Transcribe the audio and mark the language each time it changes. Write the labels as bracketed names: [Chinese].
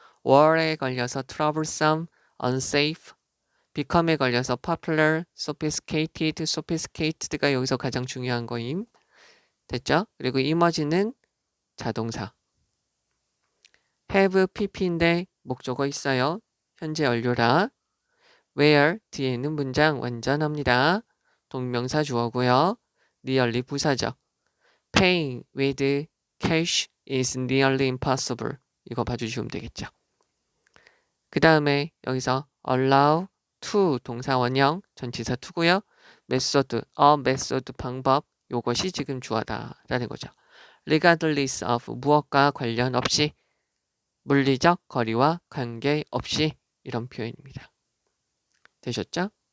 [Korean] war에 걸려서 troublesome, unsafe become에 걸려서 popular, sophisticated가 여기서 가장 중요한 거임. 됐죠? 그리고 emerge는 자동사 have pp인데 목적어 있어요. 현재 완료라 where 뒤에는 문장 완전합니다. 동명사 주어고요. nearly 부사죠. [English] paying with cash is nearly impossible. [Korean] 이거 봐주시면 되겠죠. 그 다음에 여기서 allow to 동사 원형 전치사 to고요. method, method 방법 요것이 지금 주어다 라는 거죠. regardless of 무엇과 관련 없이 물리적 거리와 관계없이 이런 표현입니다. 되셨죠?